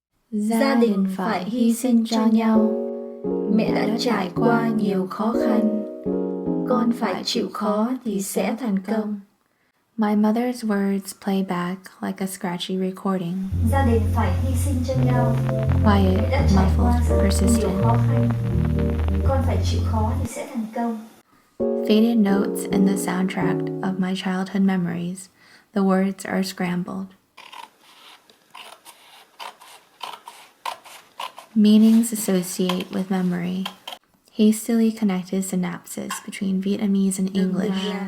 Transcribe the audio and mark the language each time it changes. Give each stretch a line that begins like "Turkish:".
Vietnamese: Gia đình phải hy sinh cho nhau. Mẹ đã trải qua nhiều khó khăn. Con phải chịu khó thì sẽ thành công.
English: My mother's words play back like a scratchy recording.
Vietnamese: Gia đình phải hy sinh cho nhau.
English: Quiet,
Vietnamese: Mẹ đã trải qua
English: muffled,
Vietnamese: rất nhiều
English: persistent.
Vietnamese: khó khăn. Con phải chịu khó thì sẽ thành công.
English: Faded notes in the soundtrack of my childhood memories. The words are scrambled. Meanings associate with memory. Hastily connected synapses between Vietnamese and English,